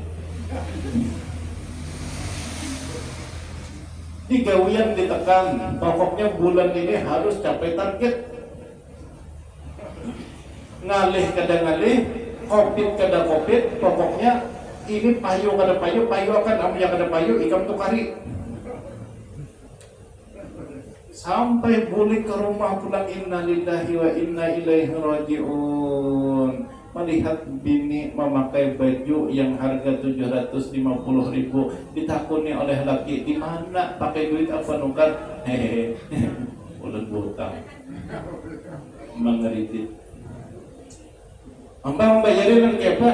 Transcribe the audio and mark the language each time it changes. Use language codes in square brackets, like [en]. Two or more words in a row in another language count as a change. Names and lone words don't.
[id] Digawian ditekan, pokoknya bulan ini harus capai target. [bjn] Ngalih kada ngalih, covid kada covid, pokoknya ini payu kada payu akan amnya kada payu, ikam tukari. [id] Sampai balik ke rumah pulang, [ar] إنا لله وإنا إليه راجعون. [id] Melihat bini memakai baju yang harga 750.000, ditakuni oleh laki, di mana pakai duit apa nukar? [bjn] Hehehe, ulun berhutang, mengeritik. [id] Ambang bayarin yang apa?